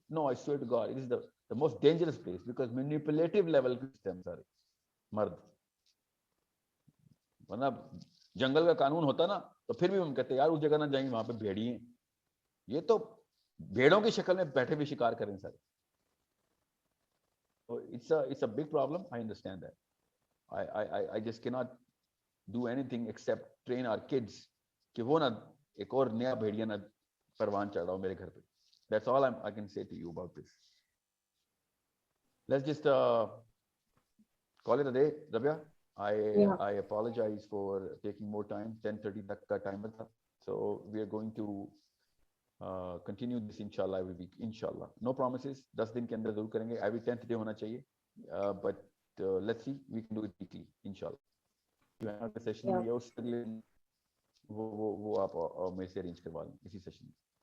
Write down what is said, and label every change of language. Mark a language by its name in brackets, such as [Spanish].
[English] No, I swear to God, it is the most dangerous place because manipulative level system [Hindi] सारे मर्द, वरना जंगल का कानून होता ना तो फिर भी हम कहते यार उस जगह ना जाएंगे, वहां पे भेड़िए हैं, ये तो भेड़ों की शक्ल में बैठे हुए शिकार करें सारे. [English] So it's a big problem. I understand that. I just cannot do anything except train our kids [Hindi] कि वो ना एक और नया भेड़िया ना परवान चढ़ रहा हो मेरे घर पे. [English] That's all I can say to you about this. Let's just call it a day, Rabia. I apologize for taking more time. [Hindi] 10:30 तक का टाइम था. [English] So we are going to continue this inshallah every week. [Hindi] Inshallah. [English] No promises. [Hindi] 10 दिन के अंदर जरूर करेंगे. [English] Every 10th day [Hindi] होना चाहिए. [English] But let's see. We can do it weekly. Inshallah. [Hindi] जो सेशन [English] Yeah. [Hindi] है उसके लिए वो आप मेरे से अरेंज करवा लें इसी सेशन में.